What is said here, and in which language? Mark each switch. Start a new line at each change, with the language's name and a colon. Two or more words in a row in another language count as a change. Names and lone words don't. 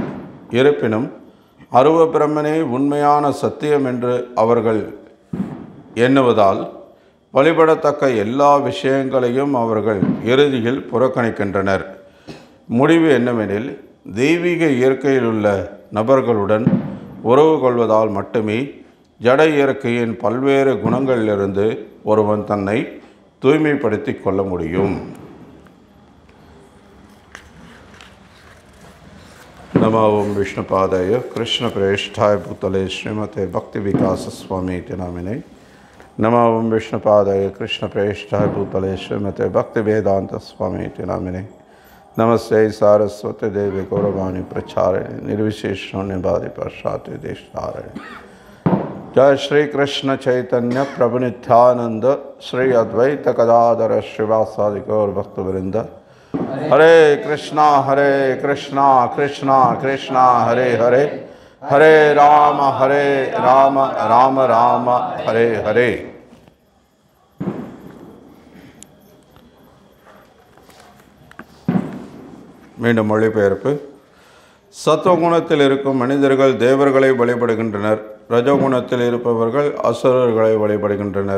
Tamil: இருப்பினும் அருவ பிரம்மனே உண்மையான சத்தியம் என்று அவர்கள் எண்ணுவதால் வழிபடத்தக்க எல்லா விஷயங்களையும் அவர்கள் இறுதியில் புறக்கணிக்கின்றனர். முடிவு என்னவெனில், தெய்வீக இயற்கையில் உள்ள நபர்களுடன் உறவு கொள்வதால் மட்டுமே ஜட இயற்கையின் பல்வேறு குணங்களிலிருந்து ஒருவன் தன்னை தூய்மைப்படுத்தி கொள்ள முடியும்.
Sanskrit: नमो ओम विष्णुपादाय कृष्ण प्रेष्ठाय भूतले श्रीमते भक्ति विकास स्वामी नामिने। नमो ओम विष्णुपादाय कृष्ण प्रेष्ठाय भूतले श्रीमते भक्ति वेदांत स्वामी नामिने। नमस्ते सारस्वती देवी गौरवाणी प्रचारिणे निर्विशेष शून्यवादी पाश्चात्य देशधारिणे। जय श्री कृष्ण चैतन्य प्रभु नित्यानंद श्री अद्वैत गदाधर श्रीवासादि गौर भक्तवृंद। हरे कृष्णा कृष्णा कृष्णा हरे हरे, हरे राम राम राम हरे हरे।
Tamil: மீண்டும் மொழிபெயர்ப்பு. சத்துவகுணத்தில் இருக்கும் மனிதர்கள் தேவர்களை வழிபடுகின்றனர். ரஜகுணத்தில் இருப்பவர்கள் அசுரர்களை வழிபடுகின்றனர்.